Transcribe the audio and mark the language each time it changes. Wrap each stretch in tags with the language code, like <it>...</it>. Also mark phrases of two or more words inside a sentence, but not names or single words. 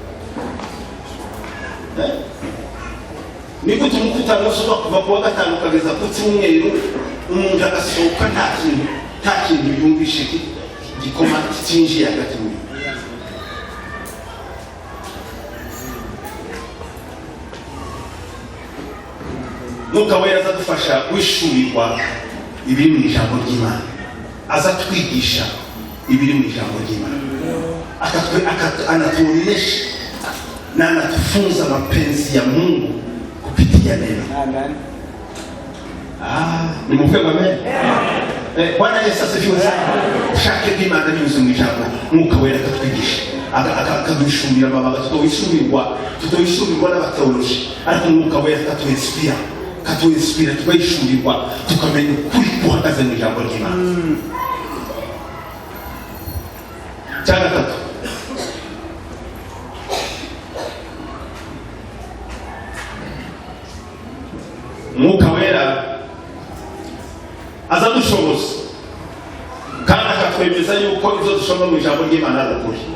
<rw>Niko tumukuta musuba kuva kuwa gatanu kageza ku cyumweru, umuntu agasohoka nta kintu yumvishe gikoma cyinjiye hagati muri. Mwuka wera azadufasha kwishurirwa ibiri mu ijambo ry'Imana, azatwigisha ibiri mu ijambo ry'Imana,</rw> <sw>anatuonyesha na anatufunza mapenzi ya Mungu kupitia neno. Amen.</sw> <rw>Ni mufema amen.</rw> <sw>Bwana Yesu asifiwe sana.</sw> <rw>Ushake bw'Imana binyuze mu ijambo, Mwuka wera akatwigisha, akadushurira amabanga tutoyishurirwa n'abateoloji, ariko Mwuka wera akatuinspira tukayishurirwa, tukamenya ukuri guhagaze mu ijambo ry'Imana. Cya gatatu, Mwuka wera azadushoboza kandi akatwemeza yuko ibyo dushobora mu ijambo ry'Imana ari ukuri.</rw>